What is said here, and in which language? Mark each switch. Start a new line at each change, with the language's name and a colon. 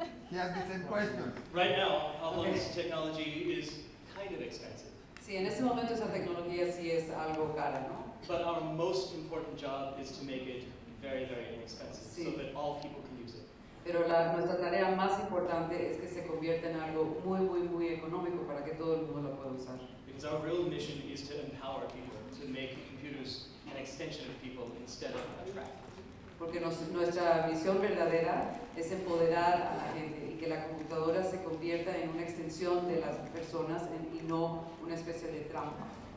English: He has the same question. Right now, Oblong's technology is kind of expensive.
Spanish: Sí, en este momento esa tecnología sí es algo cara, ¿no?
English: But our most important job is to make it very, very inexpensive,
Spanish: Sí.
English: so that all people can use it.
Spanish: Pero nuestra tarea más importante es que se convierta en algo muy, muy, muy económico para que todo el mundo lo pueda usar.
English: Because our real mission is to empower people, to make computers an extension of people instead of a trap.
Spanish: Porque nuestra misión verdadera es empoderar a la gente y que la computadora se convierta en una extensión de las personas y no una especie de trampa.